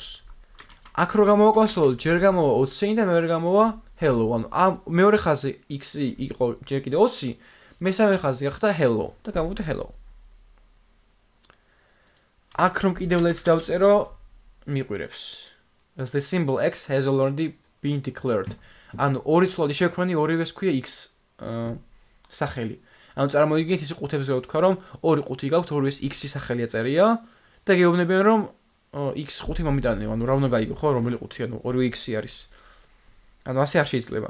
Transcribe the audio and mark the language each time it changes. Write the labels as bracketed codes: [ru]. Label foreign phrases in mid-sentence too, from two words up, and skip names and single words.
[ka] აქ რო გამოვაკონსოლოთ, ჯერ გამოვა 20 და მეორე გამოვა hello. ანუ ამ მეორე ხაზი x-ი იყო ჯერ კიდე 20, მესამე ხაზი გახდა hello და გამოვიდა hello. აქ რომ კიდევ let დავწერო, მიყვირებს. [en] The symbol x has already been declared. [ka] ანუ ორი ცვლადი შექმნი, ორივეს ქვია x სახელი. ანუ წარმოვიდგინეთ ის ყუთებს რო ვთქვა რომ ორი ყუთი გაქვთ, ორივეს x-ი სახელი აწერია და გეუბნებიან რომ x ყუთი მომიტანეო, ანუ რა უნდა გაიგო ხო, რომელი ყუთი, ანუ ორივე x-ი არის. ანუ ასე არ შეიძლება.